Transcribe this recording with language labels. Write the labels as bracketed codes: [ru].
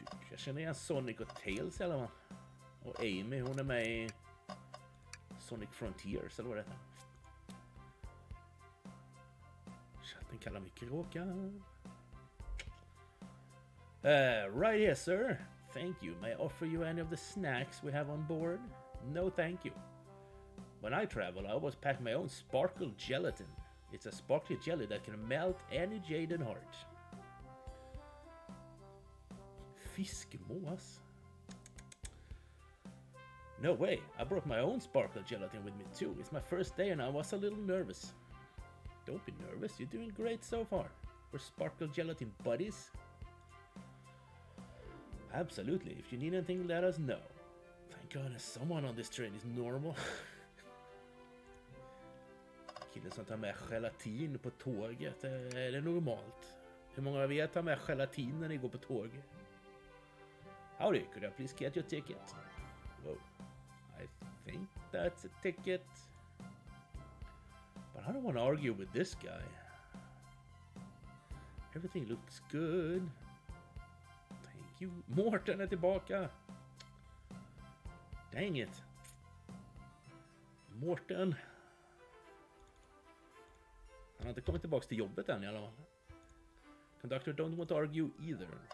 [sv] Jag känner igen Sonic och Tails i alla fall. Och Amy, hon är med i Sonic Frontiers eller vad det heter. Chatten kallar mig kråkan. [en] Right here, sir. Thank you. May I offer you any of the snacks we have on board? No, thank you. When I travel, I always pack my own sparkle gelatin. It's a sparkly jelly that can melt any jaded heart. [sv] Fiskmås? [en] No way, I brought my own sparkle gelatin with me too. It's my first day and I was a little nervous. Don't be nervous, you're doing great so far. We're sparkle gelatin buddies. Absolutely, if you need anything, let us know. Thank goodness someone on this train is normal. [sv] Killen som tar med gelatin på tåget, är det normalt? Hur många av er tar med gelatin när ni går på tåg? [en] Howdy, could I please get your ticket? Whoa, I think that's a ticket. But I don't want to argue with this guy. Everything looks good. Thank you. [sv] Mårten är tillbaka. [en] Dang it. Mårten. [sv] Han har inte kommit tillbaka till jobbet än i alla fall. [en] Conductor don't want to argue either.